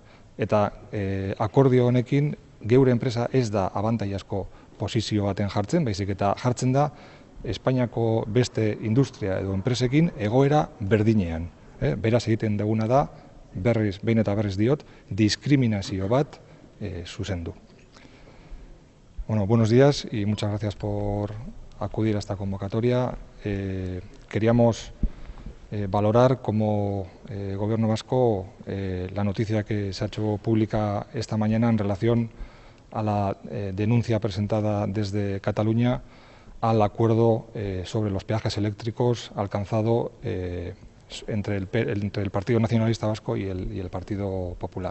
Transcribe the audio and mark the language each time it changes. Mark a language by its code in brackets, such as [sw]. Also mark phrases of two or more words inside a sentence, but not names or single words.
[eu] Eta akordio honekin geure enpresa ez da abantailasko posizio baten jartzen, baizik eta jartzen da Espainiako beste industria edo enpresekin egoera berdinean. Beraz egiten duguna da, behin eta berriz diot, diskriminazio bat zuzendu. [es] Buenos días y muchas gracias por acudir a esta convocatoria. Queríamos valorar como Gobierno vasco la noticia que se ha hecho pública esta mañana en relación a la denuncia presentada desde Cataluña al acuerdo sobre los peajes eléctricos alcanzado entre el Partido Nacionalista Vasco y el Partido Popular.